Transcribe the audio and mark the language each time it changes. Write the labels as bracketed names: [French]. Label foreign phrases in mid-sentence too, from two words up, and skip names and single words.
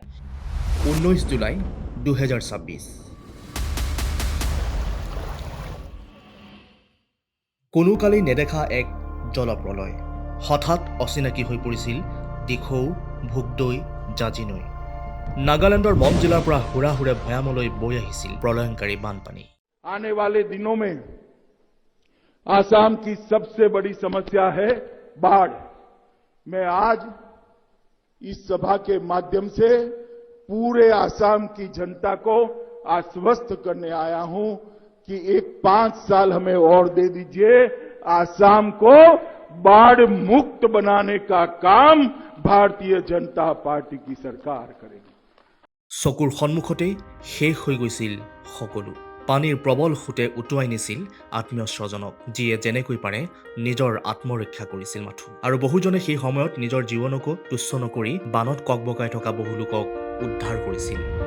[Assamese] 19 জুলাই 2026। কোনোকালেই নেদেখা এক জলপ্ৰলয়। হঠাৎ অচিনাকি হৈ পৰিছিল দিখৌ, ভোগদৈ, জাঁজি নৈ। নাগালেণ্ডৰ মন জিলাৰ পৰা হুৰাহুৰে ভৈয়ামলৈ বৈ আহিছিল প্ৰলয়ংকাৰী বানপানী। [Hindi] आने वाले दिनों में आसाम की सबसे बड़ी समस्या है बाढ़। मैं आज इस सभा के माध्यम से पूरे आसाम की जनता को आश्वस्त करने आया हूं कि एक 5 साल हमें और दे दीजिए। आसाम को बाढ़ मुक्त बनाने का काम भारतीय जनता पार्टी की सरकार करेगी। [Assamese] চকুৰ সন্মুখতেই শেষ হৈ গৈছিল সকলো। পানীৰ প্ৰবল সোঁতে উটুৱাই নিছিল আত্মীয় স্বজনক, যিয়ে যেনেকৈ পাৰে নিজৰ আত্মৰক্ষা কৰিছিল মাথো। আৰু বহুজনে সেই সময়ত নিজৰ জীৱনকো তুচ্ছ নকৰি বানত ককবকাই থকা বহু লোকক উদ্ধাৰ কৰিছিল।